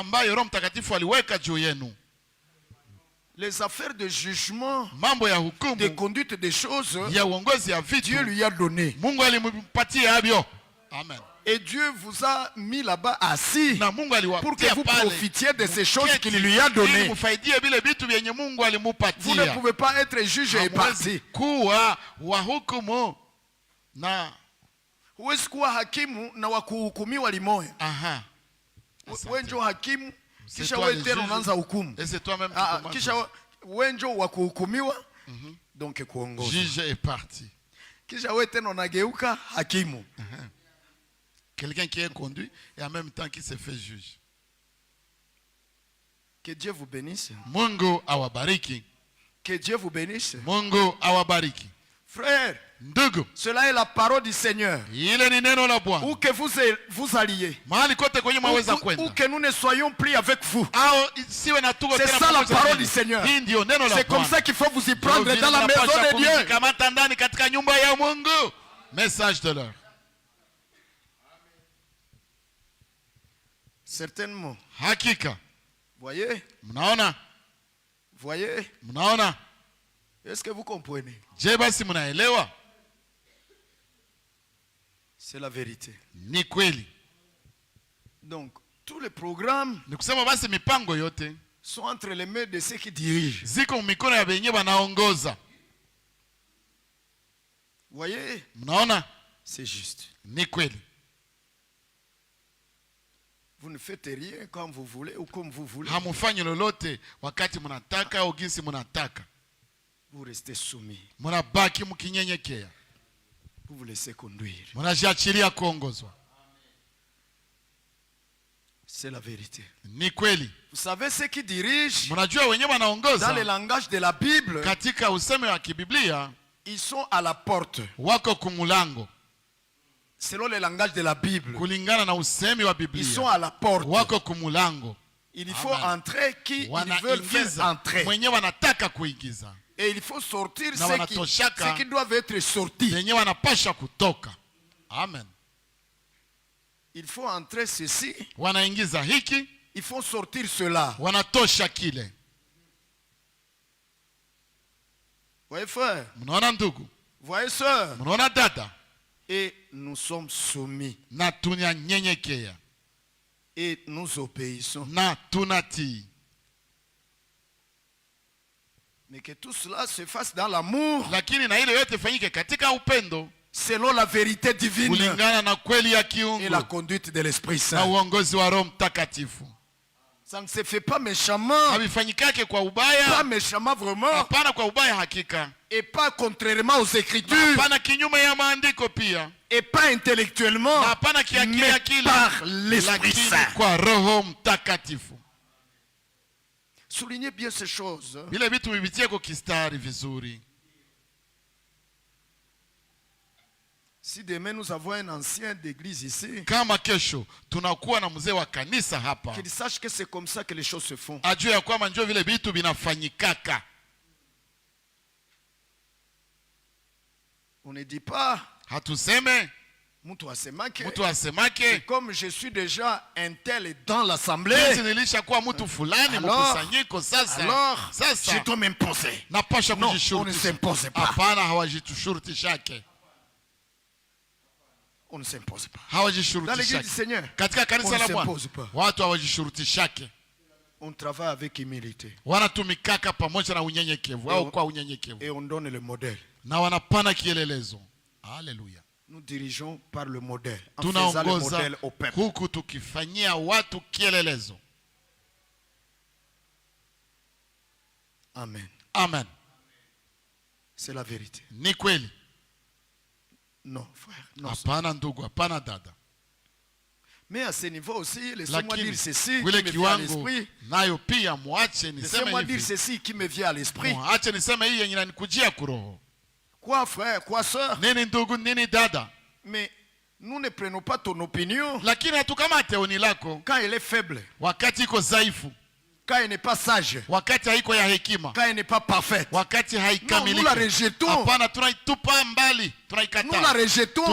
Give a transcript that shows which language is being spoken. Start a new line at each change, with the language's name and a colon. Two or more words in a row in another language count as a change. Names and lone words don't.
French: Les affaires de jugement, de conduite des choses, Dieu lui a donné. Amen. Et Dieu vous a mis là-bas assis pour que vous profitiez de ces choses qu'il lui a données. Vous ne pouvez pas être juge et parti.
Swahili: Huwezi kuwa hakimu na wakuhukumiwa limoya. Wewe ndio hakimu, kisha wewe tena unaanza hukumu. Kisha wewe ndio wakuhukumiwa, donc kuongoza.
French: Juge et parti.
Swahili: Kisha wewe tena unageuka hakimu.
French: Quelqu'un qui est conduit et en même temps qui se fait juge. Que Dieu vous bénisse.
Swahili: Mungu awabariki.
French: Que Dieu vous bénisse.
Swahili: Mungu awabariki.
French: Frère,
Swahili: ndugu,
French: cela est la parole du Seigneur.
Swahili: Ile ni neno la Bwana.
French: Où que vous alliez.
Swahili: Mahali kote kwenye mwaweza kwenda.
French: Où que nous ne soyons plus avec vous. C'est ça la parole du Seigneur. C'est comme ça qu'il faut vous y prendre dans la maison de Dieu.
Swahili: Kamata ndani katika nyumba ya Mungu.
French: Message de l'heure. Certainement.
Swahili: Hakika.
French: Voyez?
Swahili: Mnaona?
French: Voyez?
Swahili: Mnaona?
French: Est-ce que vous comprenez?
Swahili: Je basi mnaelewa?
French: C'est la vérité.
Swahili: Ni kweli.
French: Donc, tous les programmes
Swahili: ni kusema basi mipango yote
French: sont entre les mains de ceux qui dirigent.
Swahili: Ziko mikono ya benye wanaongoza.
French: Voyez?
Swahili: Mnaona?
French: C'est juste.
Swahili: Ni kweli.
French: Vous ne faites rien quand vous voulez ou comme vous voulez.
Swahili: Hamufanyi lolote wakati mnataka au jinsi mnataka.
French: Vous restez soumis.
Swahili: Mnabaki mkinyenyekea.
French: Vous vous laissez conduire.
Swahili: Mnajiachilia kuongozwa.
French: C'est la vérité.
Swahili: Ni kweli.
French: Vous savez ceux qui dirigent,
Swahili: mnajua wenyewe wanaongoza,
French: dans le langage de la Bible,
Swahili: katika useme wa kibiblia,
French: ils sont à la porte.
Swahili: Wako kumulango.
French: Selon le langage de la Bible,
Swahili: kulingana na usemi wa Biblia,
French: ils sont à la porte.
Swahili: Wako kumulango.
French: Il faut entrer qui ils veulent faire entrer.
Swahili: Mwenyewe wanataka kuingiza.
French: Et il faut sortir ceux qui doivent être sortis.
Swahili: Wenyewe wanapasha kutoka. Amen.
French: Il faut entrer ceci.
Swahili: Wanaingiza hiki.
French: Il faut sortir cela.
Swahili: Wanatosha kile.
French: Voyez frère.
Swahili: Mnaona ndugu.
French: Voyez sœur.
Swahili: Mnaona dada.
French: Et nous sommes soumis.
Swahili: Na tunanyenyekea.
French: Et nous obéissons.
Swahili: Na tunatii.
French: Mais que tout cela se fasse dans l'amour.
Swahili: Lakini na ile yote fanyike katika upendo.
French: Selon la vérité divine.
Swahili: Kulingana na kweli ya kiungu.
French: Et la conduite de l'Esprit Saint.
Swahili: Na uongozi wa Roho Mtakatifu.
French: Ça ne se fait pas méchamment.
Swahili: Havifanyikake kwa ubaya.
French: Pas méchamment vraiment.
Swahili: Hapana kwa ubaya hakika.
French: Et pas contrairement aux Écritures.
Swahili: Hapana kinyume ya maandiko pia.
French: Et pas intellectuellement.
Swahili: Hapana kiakili akili.
French: Par l'Esprit Saint.
Swahili: Kwa Roho Mtakatifu.
French: Soulignez bien ces choses.
Swahili: Bila vitu vivitie kwa kistari vizuri.
French: Si demain nous avons un ancien d'église ici,
Swahili: kama kesho tunakuwa na mzee wa kanisa hapa,
French: qu'il sache que c'est comme ça que les choses se font.
Swahili: Ajue ya kwamba njoo vile vitu vinafanyikaka.
French: On ne dit pas,
Swahili: hatuseme mtu asemake,
French: comme je suis déjà un tel dans l'assemblée,
Swahili: nilishakuwa mtu fulani mkusanyiko
French: sasa je dois m'imposer.
Swahili: Napasha kujishurutisha.
French: On ne s'impose pas.
Swahili: Hapana, hawajitushurutishake.
French: On ne s'impose pas. Dans l'église du Seigneur, on ne s'impose pas. On travaille avec humilité. Et on donne le modèle. Alléluia. Nous dirigeons par le modèle. En faisant le modèle au peuple. Amen. Amen. C'est la vérité.
Swahili: Ni kweli?
French: Non, frère. Non.
Swahili: Hapana ndugu, hapana dada.
French: Mais à ce niveau aussi, laissez-moi dire ceci qui me vient à l'esprit. Laissez-moi dire ceci qui me vient à l'esprit. Quoi, frère, quoi, soeur?
Swahili: Nini ndugu, nini dada?
French: Mais nous ne prenons pas ton opinion quand elle est faible. Quand elle n'est pas sage. Quand elle n'est pas parfaite. Non, nous la rejetons. Nous la rejetons.